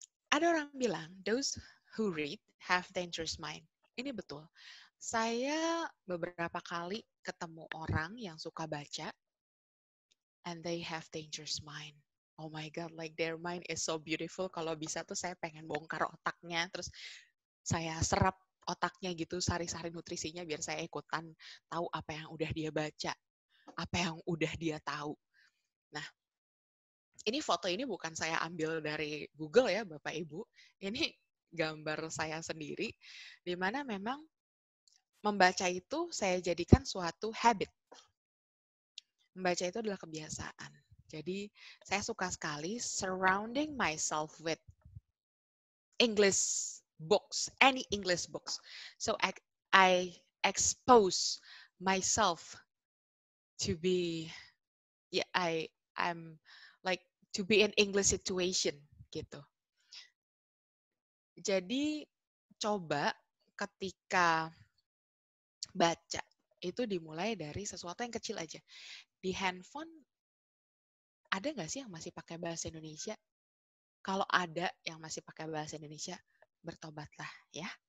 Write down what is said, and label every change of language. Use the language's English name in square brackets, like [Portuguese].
[Indonesian] Ada orang bilang, [English] those who read have dangerous mind. [Indonesian] Ini betul. Saya beberapa kali ketemu orang yang suka baca, [English] and they have dangerous mind. Oh my God, like their mind is so beautiful. [Indonesian] Kalau bisa tuh saya pengen bongkar otaknya, terus saya serap otaknya gitu, sari-sari nutrisinya biar saya ikutan tahu apa yang udah dia baca, apa yang udah dia tahu. Nah, ini foto ini bukan saya ambil dari Google ya, Bapak Ibu. Ini gambar saya sendiri, di mana memang membaca itu saya jadikan suatu habit. Membaca itu adalah kebiasaan. Jadi saya suka sekali [English] surrounding myself with English books, any English books. So I expose myself to be, yeah, I'm like to be in English situation gitu. [Indonesian] Jadi coba ketika baca itu dimulai dari sesuatu yang kecil aja. Di handphone ada nggak sih yang masih pakai bahasa Indonesia? Kalau ada yang masih pakai bahasa Indonesia, bertobatlah ya.